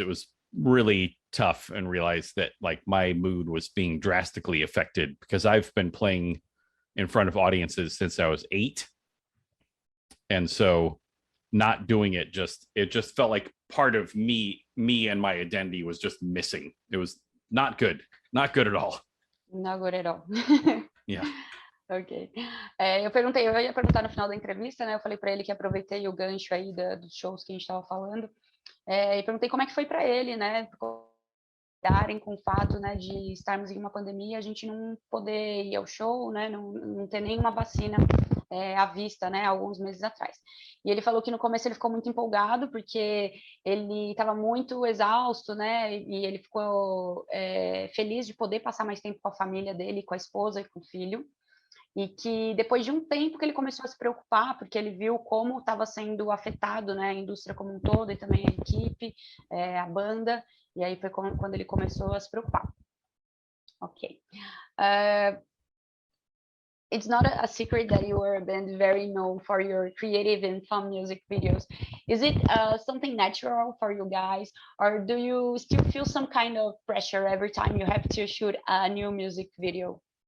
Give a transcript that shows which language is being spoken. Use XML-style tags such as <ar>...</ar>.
<en>It was really tough, and realized that like my mood was being drastically affected, because I've been playing in front of audiences since I was 8. And so not doing it just felt like part of me and my identity was just missing. It was not good at all. Not good at all. Yeah. Ok.</en> <pt>Eu ia perguntar no final da entrevista, né? Eu falei para ele que aproveitei o gancho aí dos shows que a gente estava falando, e perguntei como é que foi para ele, né? Lidarem com o fato, né, de estarmos em uma pandemia, a gente não poder ir ao show, né? Não ter nenhuma vacina à vista, né? Alguns meses atrás. E ele falou que no começo ele ficou muito empolgado porque ele estava muito exausto, né? E ele ficou feliz de poder passar mais tempo com a família dele, com a esposa e com o filho. E que depois de um tempo que ele começou a se preocupar, porque ele viu como estava sendo afetado, né, a indústria como um todo e também a equipe, a banda, e aí foi quando ele começou a se preocupar.</pt> <en>Ok. It's not a secret that you are a band very known for your creative and fun music videos. Is it something natural for you guys, or do you still feel some kind of pressure every time you have to shoot a new music video?</en>